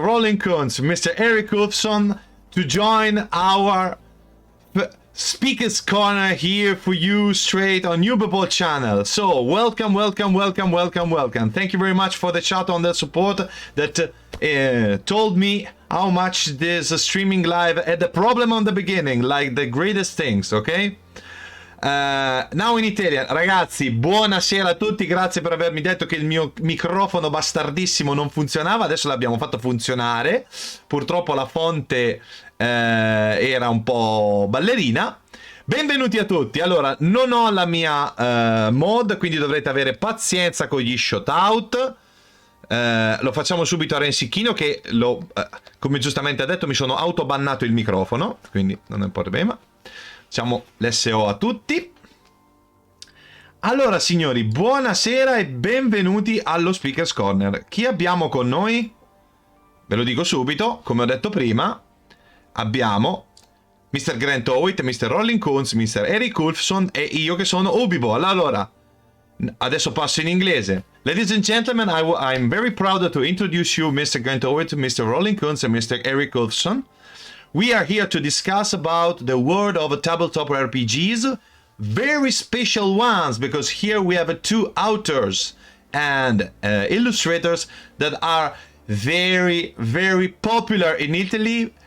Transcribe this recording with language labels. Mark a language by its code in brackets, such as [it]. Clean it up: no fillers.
[en] Rollinkuntz, Mr. Eric HULFSSON to join our Speaker's Corner here for you straight on Ubibol channel. So, welcome. Thank you very much for the chat on the support that told me how much this streaming live had a problem on the beginning, like the greatest things, okay? Now in Italian. [it] Ragazzi, buonasera a tutti, grazie per avermi detto che il mio microfono bastardissimo non funzionava, adesso l'abbiamo fatto funzionare. Purtroppo la fonte era un po' ballerina. Benvenuti a tutti. Allora, non ho la mia mod, quindi dovrete avere pazienza con gli shoutout. Lo facciamo subito a Rensicchino che come giustamente ha detto mi sono autobannato il microfono, quindi non è un problema. Facciamo l'SO a tutti. Allora signori, buonasera e benvenuti allo Speaker's Corner. Chi abbiamo con noi? Ve lo dico subito, come ho detto prima. Abbiamo Mr. Grant Howitt, Mr. Rollinkuntz, Mr. Eric HULFSSON e io che sono Ubibol. Allora, adesso passo in inglese. [en] Ladies and gentlemen, I'm very proud to introduce you Mr. Grant Howitt, Mr. Rollinkuntz and Mr. Eric HULFSSON. We are here to discuss about the world of tabletop RPGs, very special ones, because here we have two authors and illustrators that are very, very popular in Italy.